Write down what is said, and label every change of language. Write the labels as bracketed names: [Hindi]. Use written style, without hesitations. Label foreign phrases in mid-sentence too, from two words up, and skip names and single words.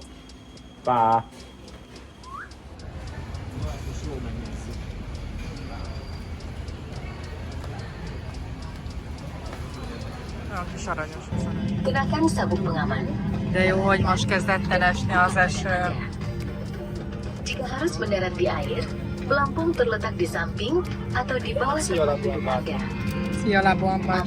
[Hungarian] Pá. Ja, kis aranyos az arany. [Indonesian] Kenakan sabuk pengaman. [Hungarian] De jó, hogy most kezdett el esni az eső. [Indonesian] Jika harus mendarat di air, pelampung terletak di samping atau di bawah tempat dermaga. [Hungarian] Szia, Labuan Bácsó!